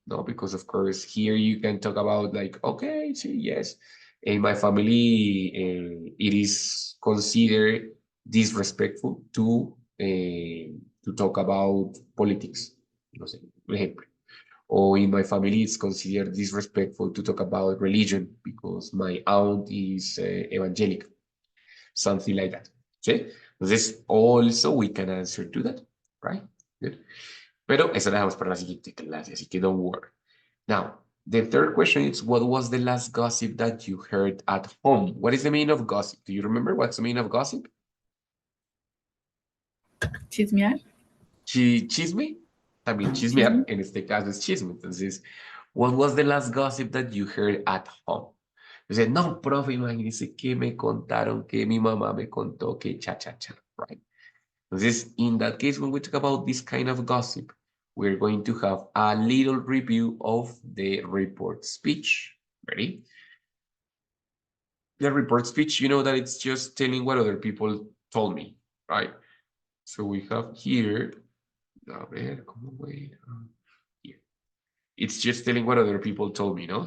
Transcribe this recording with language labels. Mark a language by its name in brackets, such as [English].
[English] No, because of course here you can talk about like, okay, so yes, in my family, it is considered disrespectful to talk about politics. [Spanish] No sé, un ejemplo. [English] Or in my family, it's considered disrespectful to talk about religion because my aunt is evangelical, something like that. ¿Sí? Entonces, also we can answer to that, right? Good. [Spanish] Pero eso lo dejamos para la siguiente clase, así que [English] don't worry. Now, the third question is, what was the last gossip that you heard at home? What is the meaning of gossip? Do you remember what's the meaning of gossip? [Spanish] Chismear. Chisme. También chismear, en este caso es chisme. [English] Entonces, what was the last gossip that you heard at home? [Spanish] Entonces, no, profe, imagínese que me contaron, que mi mamá me contó, que cha, cha, cha, right? [English] Entonces, in that case, when we talk about this kind of gossip, we're going to have a little review of the report speech. Ready? The report speech, you know that it's just telling what other people told me, right? So we have here, [Spanish] a ver, ¿cómo voy? [English] Here. It's just telling what other people told me, no?